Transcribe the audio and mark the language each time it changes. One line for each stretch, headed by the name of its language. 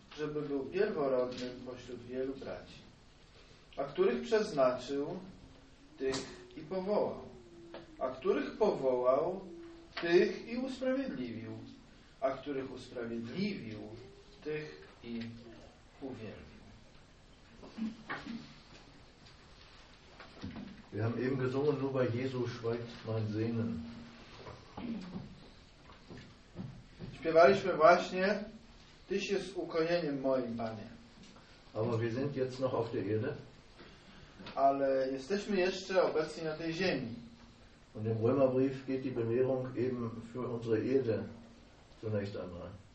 Polish: żeby był pierworodnym pośród wielu braci. A których przeznaczył, tych i powołał. A których powołał, tych i usprawiedliwił. A których usprawiedliwił, tych i uwielbił.
German: Wir haben eben gesungen, nur bei Jesus schweigt mein Sehnen.
Polish: Śpiewaliśmy właśnie: Tyś jest ukojeniem moim, Panie.
German: Aber wir sind jetzt noch auf der Erde.
Polish: Ale jesteśmy jeszcze obecni na tej ziemi.
German: Und im Römerbrief geht die Belehrung eben für unsere Erde zunächst einmal.